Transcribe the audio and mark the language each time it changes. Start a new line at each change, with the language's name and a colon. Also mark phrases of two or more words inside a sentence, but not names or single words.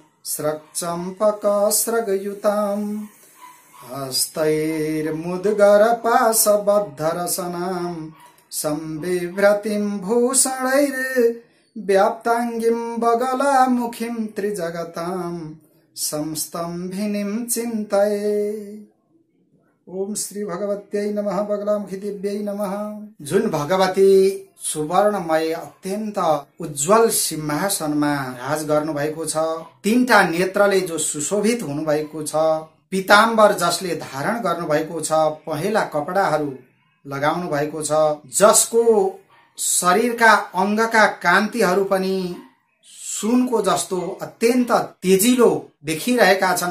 Sanskrit: स्रक्चम्पकस्रगयुतां हस्तैर्मुद्गरपाशबद्धरसनां संबिभ्रतिं भूषणैर्व्याप्ताङ्गीं बगलामुखीं त्रिजगतां संस्तंभिनीं चिन्तये। ओम श्री भगवत्यै नमः। बगलामुखी देव्यै नमः।
Nepali: जुन भगवती सुवर्णमय अत्यन्त उज्जवल सिंहासनमा राज गर्नु भएको छ, तीनटा नेत्रले जो सुशोभित हुनु भएको छ, पीताम्बर जसले धारण गर्नु भएको छ, पहेँला कपडाहरू लगाउनु भएको छ, जसको शरीरका अंगका कान्तिहरू पनि सुनको जस्तो अत्यन्त तेजिलो देखिरहेका छन्।